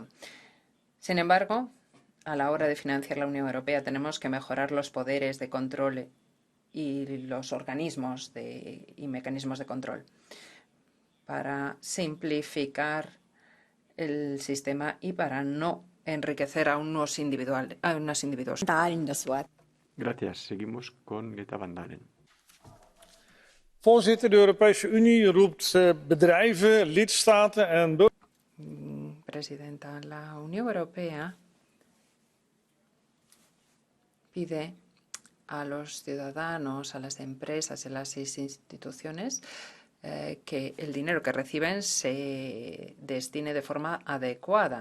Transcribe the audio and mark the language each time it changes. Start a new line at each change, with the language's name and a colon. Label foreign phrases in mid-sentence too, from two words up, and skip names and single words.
Spanish: Sin embargo, a la hora de financiar la Unión Europea tenemos que mejorar los poderes de control y los organismos y mecanismos de control para simplificar el sistema y para no enriquecer a unos individuos. Gracias. Seguimos con Greta Van Dalen.
Dutch: Voorzitter, de Europese Unie roept bedrijven, lidstaten en
Spanish: Presidenta, la Unión Europea pide a los ciudadanos, a las empresas y a las instituciones que el dinero que reciben se destine de forma adecuada.